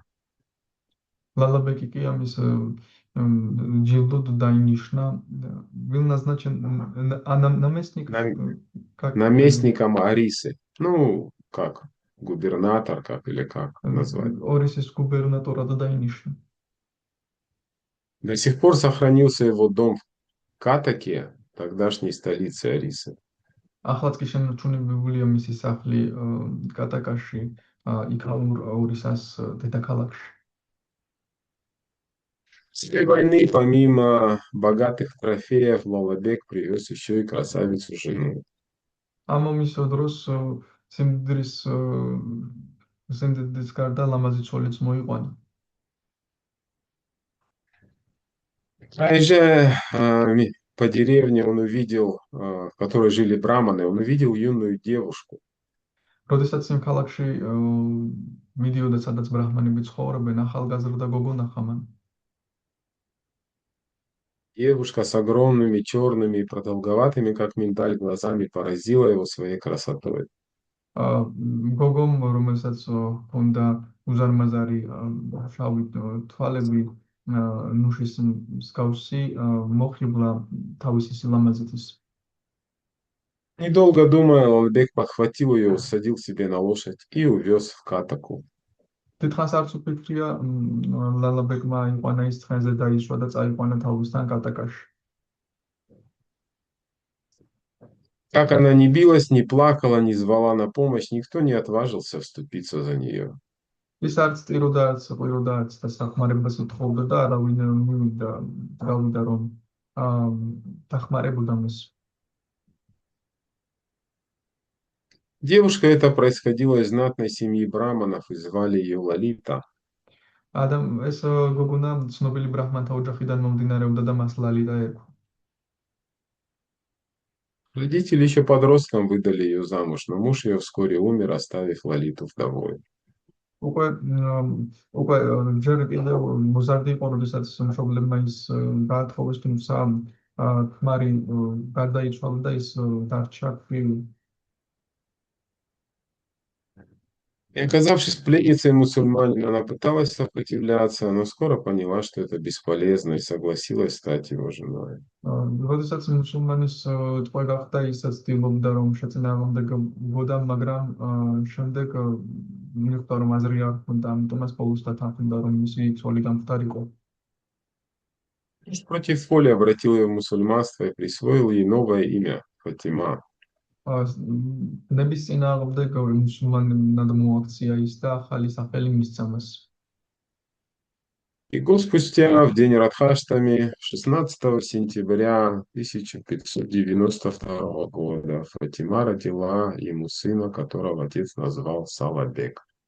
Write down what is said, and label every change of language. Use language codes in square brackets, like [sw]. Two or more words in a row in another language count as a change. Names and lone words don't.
[ka] ლალაბეკი კი ამის ჯილდოდ დაინიშნა, [ru] был назначен наместник, Наместником Арисы. Ну, как губернатор, как или как назвать. [ka] ორისის გუბერნატორად დაინიშნა. [ru] До сих пор сохранился его дом в Катаке, тогдашней столице Арисы. [ka] ახლაც კი შემორჩენებულია მისი სახლი კატაკაში, იქაურ ორისას დედაქალაქში. [ru] С этой войны, помимо богатых трофеев, Лалабек привез еще и красавицу жену. [ka] ამ ომის დროს სიმდიდრის გარდა ლამაზი ცოლიც მოიყვანა. [ru] Проезжая по деревне, он увидел, в которой жили браманы, он увидел юную девушку. [ka] როდესაც იმ ქალაქში მიდიოდა, სადაც ბრაჰმანები ცხოვრობენ, ახალგაზრდა გოგო ნახა მან. [ru] Девушка с огромными черными и продолговатыми, как миндаль, глазами поразила его своей красотой. [ka] აა, გოგომ, რომელსაც ჰქონდა უზარმაზარი შავი თვალები, ნუშის მსგავსი, მოხიბლა თავისი სილამაზით ის. [ru] Недолго думая, Албек подхватил ее, усадил себе на лошадь и увез в Катаку. [ka] დიდხანს არც უფიქრია, ლალაბეკმა აიყვანა ის ცხენზე დაიშვა და წაიყვანა თავისთან კატაკაში. [ru] Как она не билась, не плакала, не звала на помощь, никто не отважился вступиться за нее. [ka] ის არც ტიროდა, არც ყვიროდა, არც დასახმარებას უთხოვდა და არავინ მივიდა, გავიდა რომ აა დახმარებოდა მას. [ru] Девушка эта происходила из знатной семьи браманов и звали ее Лалита. [ka] ეს გოგონა ცნობილი ბრაჰმანთა ოჯახიდან მომდინარეობდა და მას ლალიტა ერქვა. [ru] Родители еще подростком выдали ее замуж, но муж ее вскоре умер, оставив Лалиту вдовой. [ka] უკვე უკვე ჯერ კიდევ მოზარდი იყო, როდესაც მშობლებმა ის გაათხოვეს, თუმცა ქმარი გარდაიცვალა და ის დარჩა ქვრივი. [ru] И оказавшись пленницей мусульманина, она пыталась сопротивляться, но скоро поняла, что это бесполезно, и согласилась стать его женой. [ka] როდესაც მუსულმანის ტყვე გახდა, ისაც ცდილობდა რომ შეწინააღმდეგებოდა, მაგრამ შემდეგ მიხვდა რომ აზრი არ ჰქონდა, ამიტომაც ბოლოს დათანხმდა რომ მისი ცოლი გამხდარიყო. [ru] Муж против воли обратил ее в мусульманство и присвоил ей новое имя — Фатима. [ka] ნების წინააღმდეგ მუსულმანად მოაქცია ის და ახალი სახელი მისცა მას. [ru] И год спустя, в день Радхаштами, 16 сентября 1592 года, Фатима родила ему сына, которого отец назвал Салабек.